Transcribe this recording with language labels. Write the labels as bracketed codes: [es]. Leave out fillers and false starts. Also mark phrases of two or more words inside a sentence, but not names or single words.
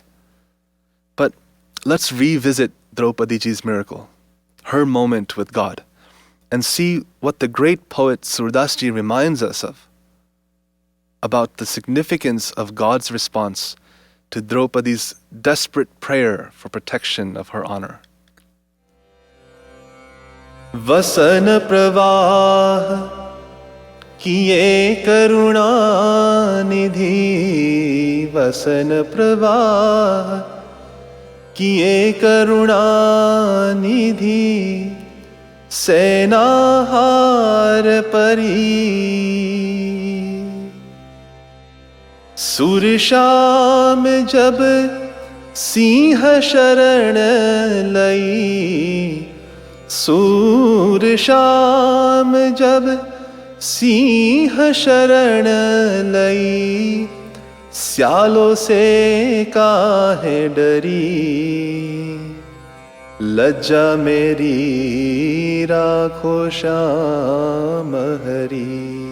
[en] But let's revisit Draupadi ji's miracle, her moment with God, and see what the great poet Surdas ji reminds us of about the significance of God's response to Draupadi's desperate prayer for protection of her honor. [bra] वसन प्रवाह किये करुणा निधि, वसन प्रवाह किये करुणा निधि, सेनहर परी. सुर श्याम जब सिंह शरण लई, सूर श्याम जब सिंह शरण लई, स्यालों से काहे डरी, लज्जा मेरी राखो श्याम हरि,